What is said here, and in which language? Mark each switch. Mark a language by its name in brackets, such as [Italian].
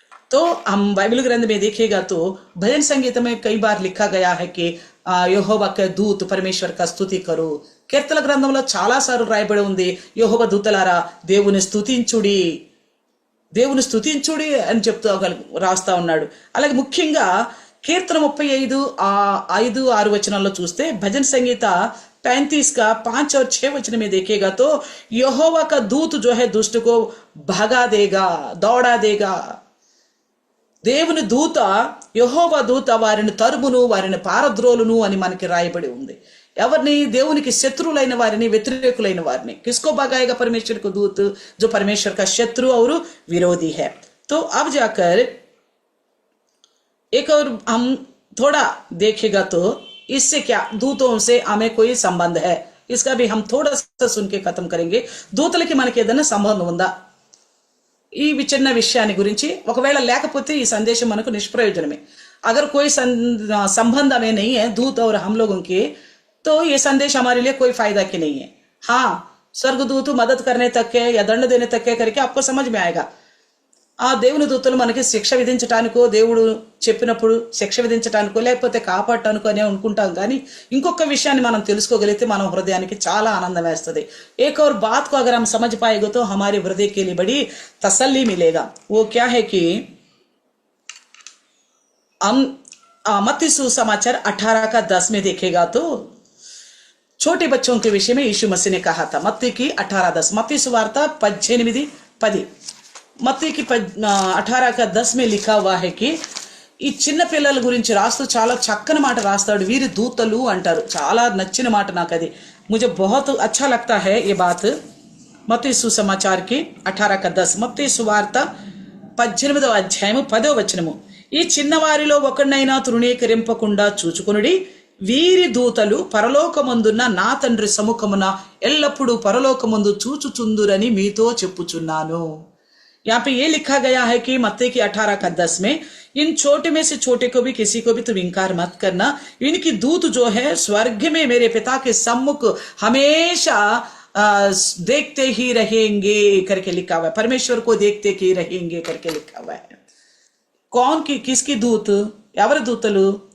[Hindi] तो हम बाइबल ग्रंथ में देखिएगा तो भजन संगीत में कई बार लिखा गया है कि యెహోవా దూత పరమేశ్వర్ కా స్తుతి కరు. [Telugu] కీర్తన గ్రంథంలో చాలా సార్లు రాయబడి ఉంది, యెహోవా దూతలారా దేవుని స్తుతించుడి, దేవుని స్తుతించుడి అని చెప్తూ రాస్తా ఉన్నాడు. అలాగే ముఖ్యంగా కీర్తన 35:5-6 వచనాల్లో చూస్తే [Hindi] భజన సంగీత 35 का 5 और 6 वचन में देखेगा तो यहोवा का दूत जो है दुष्ट को भगा देगा, दौड़ा देगा. [Telugu] దేవుని దూత, యెహోవా దూత వారిని తరుమును, వారిని పారద్రోలును అని మనకి రాయబడి ఉంది. ఎవరిని? దేవునికి శత్రువులైన వారిని, వ్యతిరేకులైన వారిని. [Hindi] किसको भगाएगा? परमेश्वर को दूत जो परमेश्वर का शत्रु और विरोधी है. तो अब जाकर एक और हम थोड़ा देखेगा तो इससे क्या दूतों से हमें कोई संबंध है, इसका भी हम थोड़ा सा सुन के खत्म करेंगे. [Telugu] दूतలకి మనకి ఏదైనా సంబంధం ఉందా ఈ చిన్న విషయాన్ని గురించి? ఒకవేళ లేకపోతే ఈ సందేశం మనకు నిష్ప్రయోజనమే. [Hindi] अगर कोई संबंध हमें नहीं है दूत और हम लोगों के, तो ये संदेश हमारे लिए कोई फायदा की नहीं है. हाँ, स्वर्गदूत मदद करने तक है या दंड देने तक है करके आपको समझ में आएगा. [Telugu] ఆ దేవుని దూతలు మనకి శిక్ష విధించడానికో, దేవుడు చెప్పినప్పుడు శిక్ష విధించడానికో లేకపోతే కాపాడటానికో అని అనుకుంటాం. కానీ ఇంకొక విషయాన్ని మనం తెలుసుకోగలిగితే మన హృదయానికి చాలా ఆనందం వేస్తుంది. [Hindi] एक और बात को अगर हम समझ पाएंगे तो हमारे हृदय के लिए बड़ी तसल्ली मिलेगा. वो क्या है कि हम मत्ती सुसमाचार 18:10 में देखेगा तो छोटे बच्चों के विषय में यीशु मसीह ने कहा था. मत्ती की 18:10, मत्ती सुवार्ता 18:10, మత్తయి 18:10 में लिखा हुआ है कि [Telugu] ఈ చిన్న పిల్లల గురించి రాస్తూ చాలా చక్కని మాట రాస్తాడు. వీరి దూతలు అంటారు. చాలా నచ్చిన మాట నాకు అది. [Hindi] मुझे बहुत अच्छा लगता है ये बात. [Telugu] మత్తయి సుసమాచార్ की 18:10, మత్తయి సువార్త 18వ అధ్యాయము 10వ వచనము. ఈ చిన్నవారిలో ఒకరినైనా తృణీకరింపకుండా చూచుకొనుడి, వీరి దూతలు పరలోకమందున్న నా తండ్రి సముఖమున ఎల్లప్పుడూ పరలోకమందు చూచుచుందురని మీతో చెప్పుచున్నాను. [Hindi] यहाँ पे ये लिखा गया है कि मत्ती की 18:10 में इन छोटे में से छोटे को भी किसी को भी तुम इनकार मत करना, इनकी दूत जो है स्वर्ग में मेरे पिता के सम्मुख हमेशा देखते ही रहेंगे करके लिखा हुआ है. परमेश्वर को देखते ही रहेंगे करके लिखा हुआ है. कौन की किसकी दूत, [Telugu] ఎవరి దూతలు?